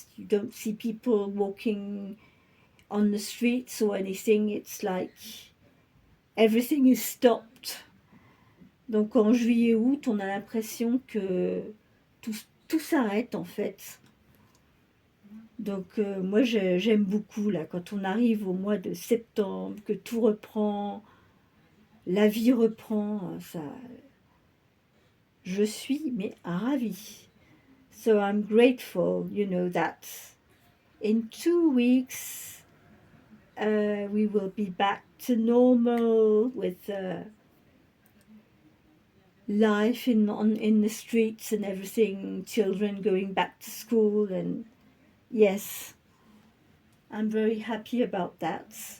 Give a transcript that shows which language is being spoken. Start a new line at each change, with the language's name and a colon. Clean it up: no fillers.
English: You don't see people walking on the streets or anything. It's like everything is stopped.
French: Donc en juillet août, on a l'impression que tout, tout s'arrête en fait. Donc moi j'aime beaucoup là quand on arrive au mois de septembre, que tout reprend, la vie reprend, ça, je suis mais ravie.
English: So I'm grateful, you know, that in 2 weeks we will be back to normal with life in the streets and everything, children going back to school, and yes, I'm very happy about that.